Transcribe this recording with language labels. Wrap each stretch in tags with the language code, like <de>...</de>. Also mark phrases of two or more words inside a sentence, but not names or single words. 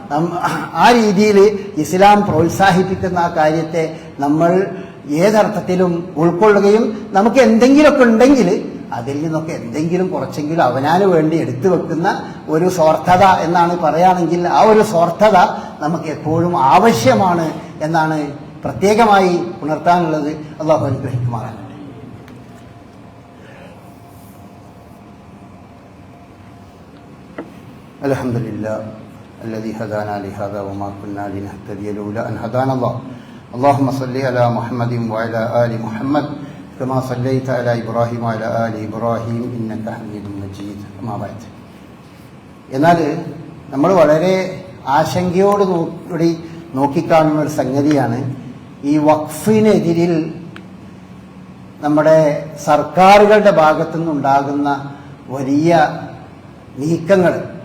<ml>ആ രീതിയിൽ ഇസ്ലാം പ്രോത്സാഹിപ്പിക്കുന്ന ആ കാര്യത്തെ നമ്മൾ ഏതർത്ഥത്തിലും ഉൾക്കൊള്ളുകയും നമുക്ക് എന്തെങ്കിലുമൊക്കെ ഉണ്ടെങ്കിൽ അതിൽ നിന്നൊക്കെ എന്തെങ്കിലും കുറച്ചെങ്കിലും അവനാന് വേണ്ടി എടുത്തു വെക്കുന്ന ഒരു സ്വാർത്ഥത എന്നാണ് പറയുകയാണെങ്കിൽ, ആ ഒരു സ്വാർത്ഥത നമുക്ക് എപ്പോഴും ആവശ്യമാണ് എന്നാണ് പ്രത്യേകമായി ഉണർത്താനുള്ളത്. അല്ലാഹു അനുഗ്രഹിക്കുമാറാകട്ടെ.</ml> <ar>അൽഹംദുലില്ലാഹ് الذي هدانا لهذا وما كنا لنهتدي لولا أن هدانا الله اللهم صل على محمد وعلى آل محمد كما صليت على إبراهيم وعلى آل إبراهيم إنك حميد مجيد أما بعد.</ar> <ml>എന്നാൽ നമ്മൾ വളരെ ആശങ്കയോടുകൂടി നോക്കിക്കാണുന്ന ഒരു സംഗതിയാണ് ഈ വഖഫിനെതിരിൽ നമ്മുടെ സർക്കാരുകളുടെ ഭാഗത്തുനിന്നുണ്ടാകുന്ന വലിയ നീക്കങ്ങൾ.</ml>